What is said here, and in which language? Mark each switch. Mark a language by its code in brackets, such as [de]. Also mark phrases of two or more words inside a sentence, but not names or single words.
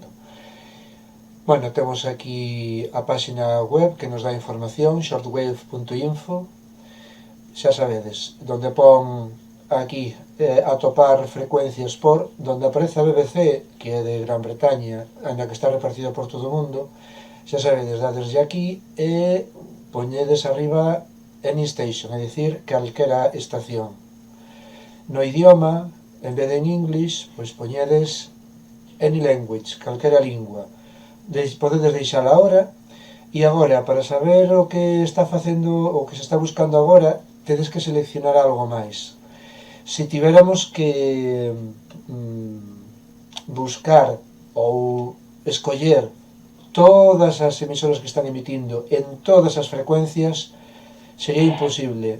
[gl] Bueno, temos aquí a páxina web que nos dá información, shortwave.info, xa sabedes, donde pon aquí atopar frecuencias por, donde aparece a BBC, que é de Gran Bretaña, ainda que está repartida por todo o mundo, xa sabedes, dadeslle aquí e poñedes arriba [en] any station, [gl] é dicir, calquera estación. No idioma, en vez de en English, pois poñedes [en] any language, [gl] calquera lingua. Podedes deixala ahora, e agora, para saber o que está facendo, o que se está buscando agora, tedes que seleccionar algo máis. Se tiveramos que buscar ou escoller todas as emisoras que están emitindo en todas as frecuencias, sería imposible.